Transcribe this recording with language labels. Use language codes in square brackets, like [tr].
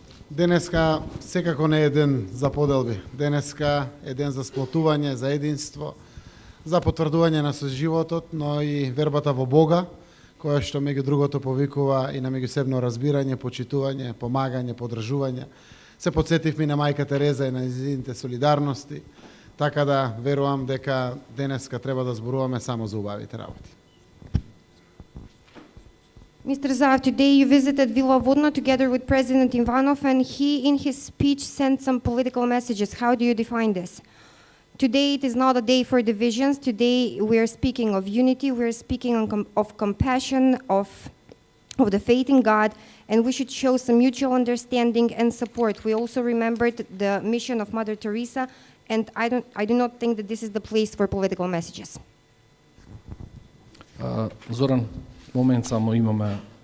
[mk] Денеска секако не е ден за поделби. Денеска е ден за сплотување, за единство, за потврдување на соживотот, но и вербата во Бога, која што меѓу другото повикува и на меѓусебно разбирање, почитување, помагање, подржување. Се подсетивме на мајка Тереза и на незините солидарности, така да верувам дека денеска треба да зборуваме само за убавите работи. [en] Mr. Zaev, today you visited Villa Vodno together with President Ivanov, and he, in his speech, sent some political messages. How do you define this? Today it is not a day for divisions. Today we are speaking of unity, we are speaking of compassion, of the faith in God, and we should show some mutual understanding and support. We also remembered the mission of Mother Teresa, and I do not think that this is the place for political messages. [mk] Зоран, момент само имаме.